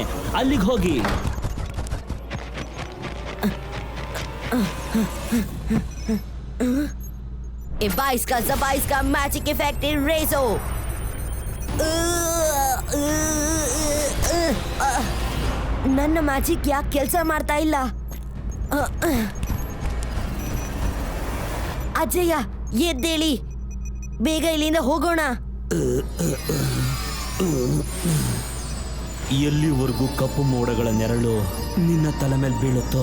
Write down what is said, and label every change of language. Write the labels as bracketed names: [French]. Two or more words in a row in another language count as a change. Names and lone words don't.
[Kannada] ಅಲ್ಲಿಗೆ ಹೋಗಿ. बाईस का जबाईस का मैजिक इफेक्ट रेजो. ನನ್ನ ಮ್ಯಾಜಿಕ್ ಯಾಕೆ ಕೆಲಸ ಮಾಡ್ತಾ ಇಲ್ಲ? ಅಜಯ, ಎದ್ದೇಳಿ, ಬೇಗ ಇಲ್ಲಿಂದ ಹೋಗೋಣ. ಎಲ್ಲಿವರೆಗೂ ಕಪ್ಪು ಮೋಡಗಳ ನೆರಳು ನಿನ್ನ ತಲೆ ಮೇಲೆ ಬೀಳುತ್ತೋ?